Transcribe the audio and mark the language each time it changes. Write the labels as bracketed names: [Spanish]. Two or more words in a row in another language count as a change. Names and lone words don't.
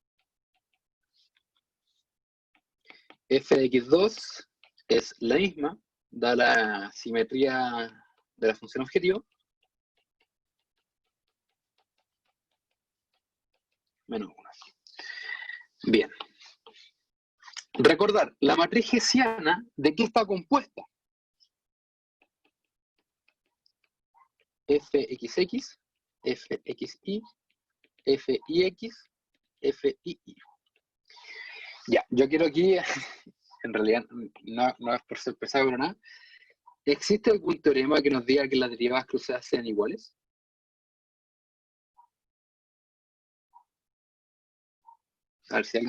[Spanish] F de x2 es la misma, da la simetría de la función objetivo, menos 1. Bien. Recordar, la matriz hessiana, ¿de qué está compuesta? fxx, fxy, fix, fii. Ya, yo quiero aquí, en realidad no es por ser pesado pero nada, ¿existe algún teorema que nos diga que las derivadas cruzadas sean iguales? A ver si alguien se